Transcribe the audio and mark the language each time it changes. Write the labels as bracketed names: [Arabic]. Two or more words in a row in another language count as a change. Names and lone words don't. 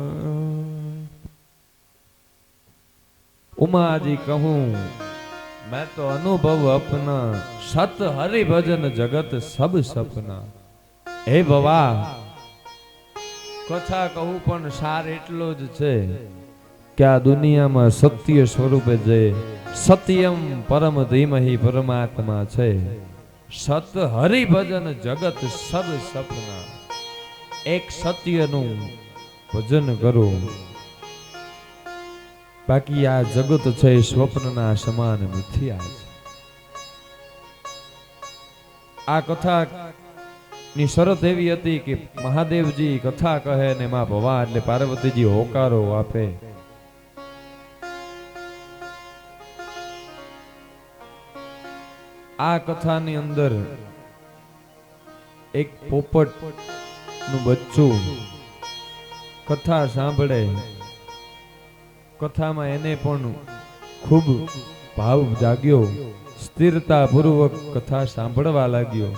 [Awadhi] उमा जी कहूँ मैं तो अनुभव अपना सत हरि भजन जगत सब सपना। [Gujarati] હે ભવા કથા કહું પણ સાર એટલો જ છે કે આ દુનિયા માં સત્ય સ્વરૂપે જે [Sanskrit] सत्यम परम धीमहि [Gujarati] પરમાત્મા છે। [Awadhi] सत हरि भजन जगत सब सपना। [Gujarati] એક સત્ય નુ ભજન કરો બાકી આ જગત છે સ્વપ્નના સમાન મિથ્યા છે। આ કથા ની શરત એવી હતી કે મહાદેવજી કથા કહે ને માં ભવા એટલે પાર્વતીજી હોકારો આપે। આ કથાની અંદર એક પોપટ નું બચ્ચું કથા સાંભળે, કથામાં એને પણ ખૂબ ભાવ જાગ્યો, સ્થિરતા પૂર્વક કથા સાંભળવા લાગ્યો.